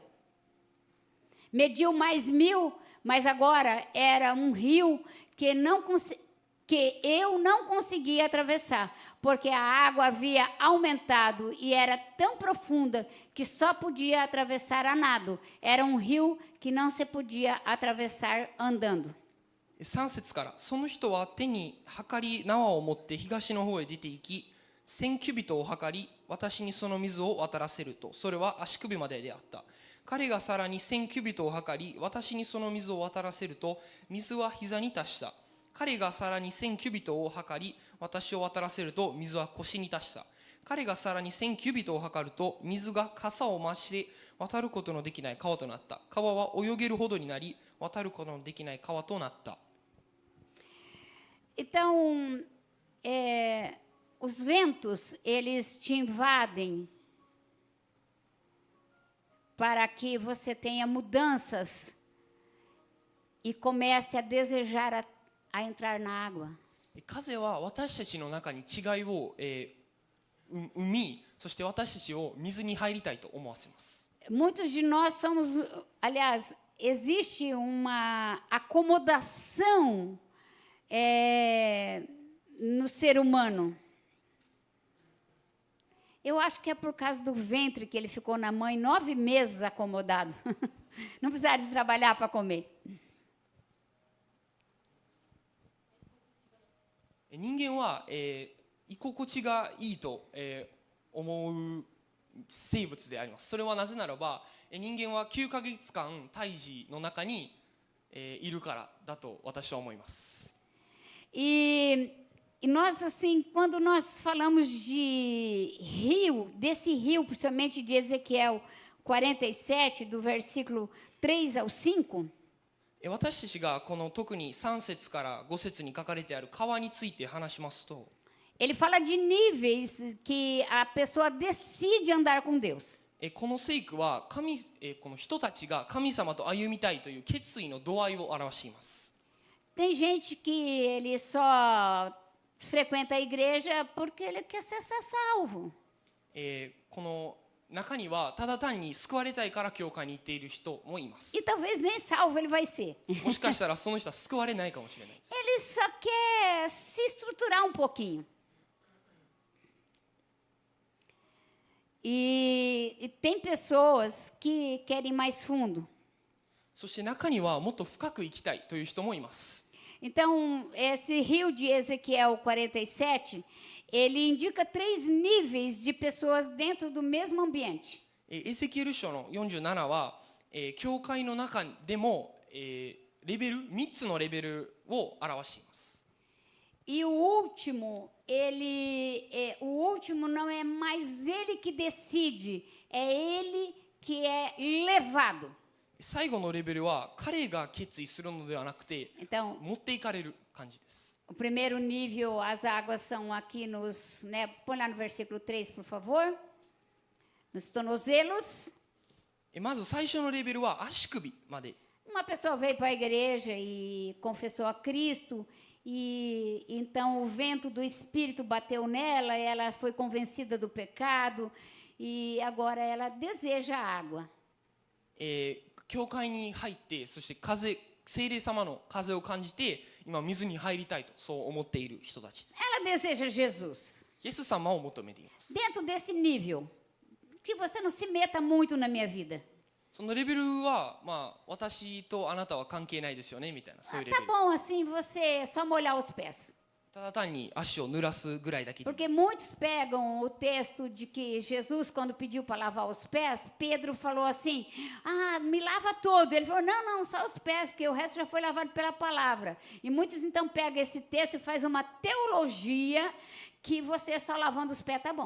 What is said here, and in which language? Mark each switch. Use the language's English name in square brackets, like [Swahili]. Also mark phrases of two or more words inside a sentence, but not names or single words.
[Portuguese] Mediu mais 1000, mas agora era um rio que eu não conseguia atravessar, porque a água havia aumentado e era tão profunda que só podia atravessar a nado. Era um rio que não se podia atravessar andando. [Japanese] 3 節から、その人は手に測り縄を持って東の方へ出て行き、1000キュビトを測り、私にその水を渡らせると、それは足首までであった。彼がさらに1000キュビトを測り、私にその水を渡らせると、水は膝に達した。彼がさらに1000キュビトを測り、私を渡らせると、水は腰に達した。彼がさらに1000キュビトを測ると、水が傘を増して渡ることのできない川となった。川は泳げるほどになり、渡ることのできない川となった。 [Portuguese] Então, os ventos, eles te invadem para que você tenha mudanças e comece a desejar a entrar na água. [Japanese] 風は私たちの中に違いを、生み、そして私たちを水に入りたいと思わせます。 [Portuguese] Muitos de nós somos, aliás, existe uma acomodação no ser humano. Eu acho que é por causa do ventre que ele ficou na mãe 9 meses acomodado. Não precisaria de trabalhar para comer. [Japanese] 人間は、居心地がいいと、思う生物であります。それはなぜならば、人間は9ヶ月間胎児の中に、いるからだと私は思います。 [Portuguese] E nós, assim, quando nós falamos de rio, desse rio, principalmente de Ezequiel 47, do versículo 3 ao 5, [Japanese] 私たちがこの特に3節から5節に書かれてある川について話しますと、 [Portuguese] ele fala de níveis que a pessoa decide andar com Deus. [Japanese] この聖句はこの人たちが神様と歩みたいという決意の度合いを表しています。 [Portuguese] Tem gente que ele só frequenta a igreja porque ele quer ser salvo. [Japanese] この中にはただ単に救われたいから教会に行っている人もいます。 [Portuguese] E talvez nem salvo ele vai ser. [Japanese] もしかしたらその人は救われないかもしれないです。 [Portuguese] Ele só quer se estruturar um pouquinho. E tem pessoas que querem mais fundo. [Japanese] そして中にはもっと深く生きたいという人もいます。 [Portuguese] Então, esse rio de Ezequiel 47, ele indica 3 níveis de pessoas dentro do mesmo ambiente. [Japanese] エゼキエル書の47は、教会の中でも、レベル3つのレベルを表しています。 [Portuguese] E o último não é mais ele que decide, é ele que é levado. [Japanese] 最後のレベルは彼が決意するのではなくて、 [Portuguese] Então, [Japanese] 持っていかれる感じです。 [Portuguese] o primeiro nível, as águas são aqui nos, né, põe lá no versículo 3, por favor. Nos tornozelos. [Japanese] まず最初のレベルは足首まで。 [Portuguese] Uma pessoa veio para a igreja e confessou a Cristo, e então o vento do Espírito bateu nela, ela foi convencida do pecado, e agora ela deseja a água. [Japanese] 教会に入って、そして聖霊様の風を感じて、今水に入りたいとそう思っている人たちです。 [Portuguese] Ela deseja Jesus. [Japanese] イエス様を求めています。 [Portuguese] Dentro desse nível, que você não se meta muito na minha vida. [Japanese] そのレベルは、まあ、私とあなたは関係ないですよねみたいな、そういうレベ [Portuguese] Tá [Japanese] ル。 [Portuguese] bom assim você só molhar os pés. [Japanese] ただ単に足を濡らすぐらいだけで。 [Portuguese] Porque muitos pegam o texto de que Jesus, quando pediu para lavar os pés, Pedro falou assim: ah, me lava todo. Ele falou: não, não, só os pés, porque o resto já foi lavado pela palavra. E muitos então pegam esse texto e fazem uma teologia que você só lavando os pés tá bom.